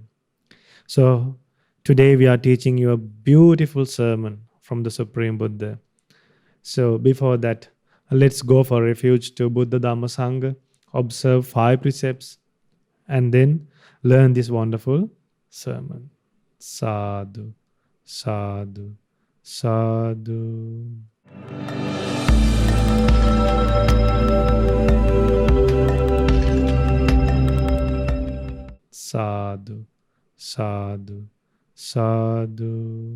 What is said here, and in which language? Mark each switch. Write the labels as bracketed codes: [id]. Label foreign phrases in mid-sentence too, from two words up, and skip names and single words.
[en] So today we are teaching you a beautiful sermon from the Supreme Buddha. So before that, let's go for refuge to Buddha Dhamma Sangha, observe 5 precepts, and then learn this wonderful sermon. [pi] Sadhu, sadhu, sadhu. Sadhu, sadhu, sadhu.